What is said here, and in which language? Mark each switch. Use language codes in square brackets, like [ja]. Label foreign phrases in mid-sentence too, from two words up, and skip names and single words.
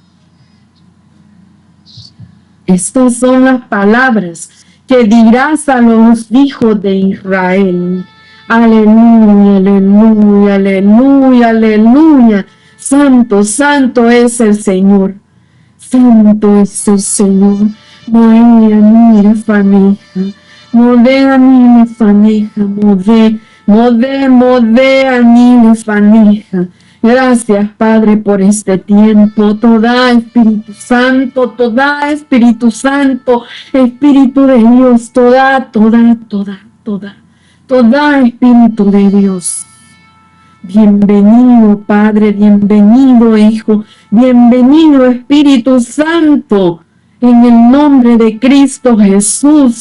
[es] Estas son las palabras que dirás a los hijos de Israel. Aleluya, aleluya, aleluya, aleluya. Santo, santo es el Señor. Santo es el Señor. Modeani faneja, modeani faneja, modeani faneja. Gracias, Padre, por este tiempo. Toda Espíritu Santo, Espíritu de Dios, toda Espíritu de Dios. Bienvenido, Padre, bienvenido, Hijo, bienvenido, Espíritu Santo, en el nombre de Cristo Jesús.